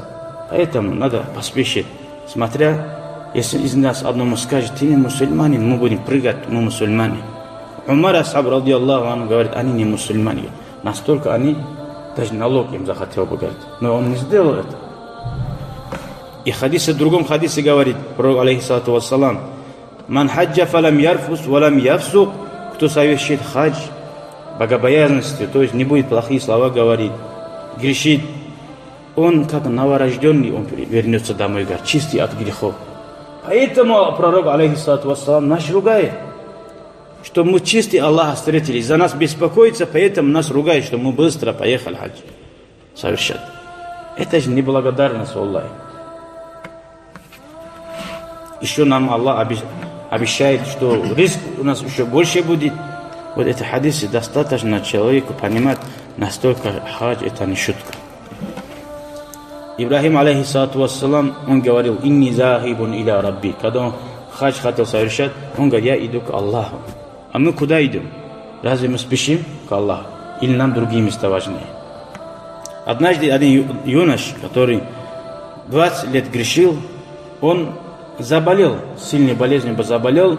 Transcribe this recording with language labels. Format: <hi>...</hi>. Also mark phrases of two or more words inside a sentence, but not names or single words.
<ru>Поэтому надо поспешить. Смотря, если из нас одному скажет, ты не мусульманин, мы будем прыгать, мы мусульмане. Умар асхаб,</ru> <ar>رضي الله عنه,</ar> <ru>говорит, они не мусульмане. Настолько они, даже налог им захотел бы, говорить. Но он не сделал это. И в другом хадисе говорит,</ru> <ar>пророк, عليه الصلاة والسلام من حج فلم يرفث ولم يفسق,</ar> <ru>кто совершит хадж, богобоязненности, то есть не будет плохие слова говорить, грешит, он как новорожденный, он вернется домой, говорит, чистый от грехов. Поэтому пророк,</ru> <ar>عليه الصلاة والسلام,</ar> <ru>нас ругает, что мы чистые Аллаха встретили, за нас беспокоится, поэтому нас ругает, что мы быстро поехали хадж совершать. Это же неблагодарность Аллаху. Еще нам Аллах обещает, что риск у нас еще больше будет. Вот эти хадисы достаточно человеку понимать, настолько хадж это не шутка. Ибрахим,</ru> <ar>عليه الصلاة والسلام,</ar> <ru>он говорил,</ru> <ar>إني ذاهب إلى ربي.</ar> <ru>Когда он хадж хотел совершать, он говорит, я иду к Аллаху. А мы куда идем? Разве мы спешим к Аллаху? Или нам другие места важнее? Однажды один юнош, который 20 лет грешил, он заболел, сильной болезнью заболел.</ru>